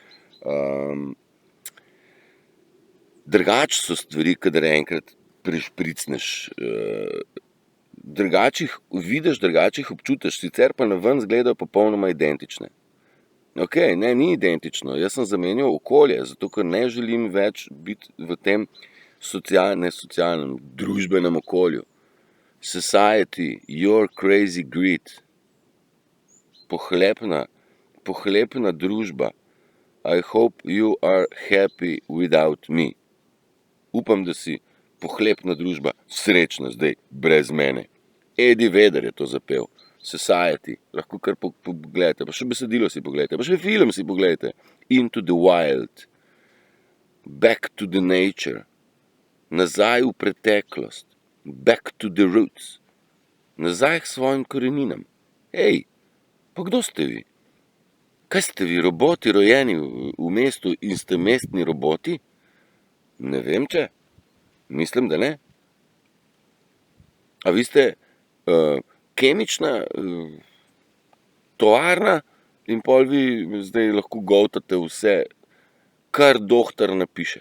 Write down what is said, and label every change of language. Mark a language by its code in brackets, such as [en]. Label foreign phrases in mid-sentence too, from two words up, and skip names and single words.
[sl] Drugače so stvari, kadar enkrat prišpricneš, drugače jih vidiš, drugače jih občutiš, sicer pa naven izgledajo popolnoma identične. Ok, ne, ni identično, jaz sem zamenjal okolje, zato ker ne želim več biti v tem socialnem, družbenem okolju. [en] Society, you're crazy greed. [sl] Pohlepna družba. [en] I hope you are happy without me. [sl] Upam, da si pohlepna družba srečna zdaj, brez mene. Eddie Vedder je to zapel. Society, lahko kar pogledajte, pa še besedilo si pogledajte, pa še film si pogledajte. [en] Into the wild, back to the nature, [sl] nazaj v preteklost, [en] back to the roots, [sl] nazaj k svojim koreninam. Pa kdo ste vi? Kaj ste vi, roboti rojeni v mestu in ste mestni roboti? Ne vem, če. Mislim, da ne. A vi ste kemična tovarna in pol vi zdaj lahko goltate vse, kar doktor napiše.